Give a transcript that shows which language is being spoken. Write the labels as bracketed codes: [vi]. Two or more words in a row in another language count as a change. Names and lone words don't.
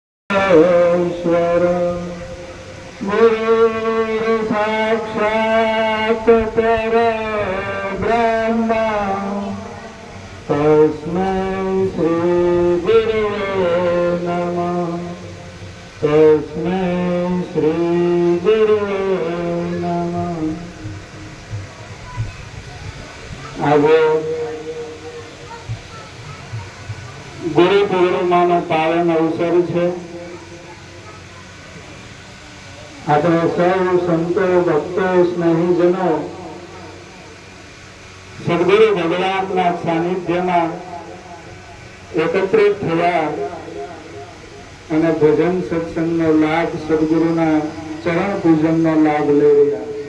[sa] ईश्वर गुरु साक्षात् परब्रह्म तस्मै श्री गुरुवे नमः। तस्मै श्री गुरुवे नमः। [gu] આજે ગુરુ પૂર્ણિમાનો પાવન અવસર છે। આપણે સૌ સંતો ભક્તો સ્નેહીજનો સદગુરુ ભગવાનના સાનિધ્યમાં એકત્રિત થયા અને ભજન સત્સંગનો લાભ, સદગુરુના ચરણ પૂજનનો લાભ લઈ રહ્યા।